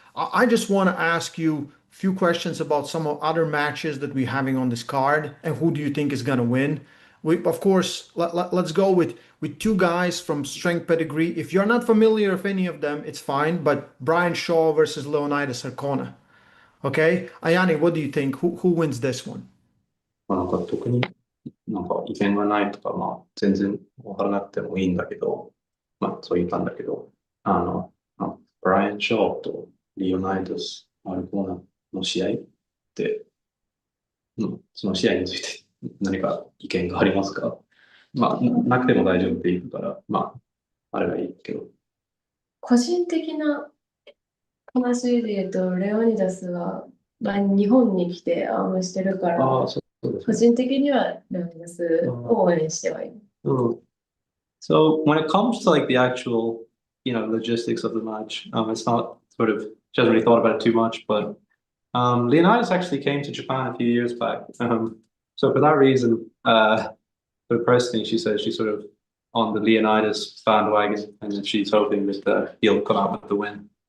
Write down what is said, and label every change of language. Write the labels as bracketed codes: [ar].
[en] I just want to ask you a few questions about some of other matches that we're having on this card, and who do you think is gonna win? Of course, let's go with two guys from Strength Pedigree. If you're not familiar with any of them, it's fine. But Brian Shaw versus Leonidas Arcona. Okay, Ayani, what do you think? Who wins this one? [ja] なんか特になんか意見がないとか、まあ全然わからなくてもいいんだけど、まあそう言ったんだけど、ブライアン・ショーとリオナイドス・アルコーナの試合って、その試合について何か意見がありますか？まあなくても大丈夫って言うから、まああればいいけど。個人的な話で言うと、レオニダスは、日本に来てアームしてるから、そうですね。個人的にはレオニダスを応援してはいる。 [en] So when it comes to like the actual, logistics of the match, it's not sort of, she hasn't really thought about it too much, but Leonidas actually came to Japan a few years back. So for that reason, but personally, she says she's sort of on the Leonidas bandwagon, and she's hoping that he'll come out with the win.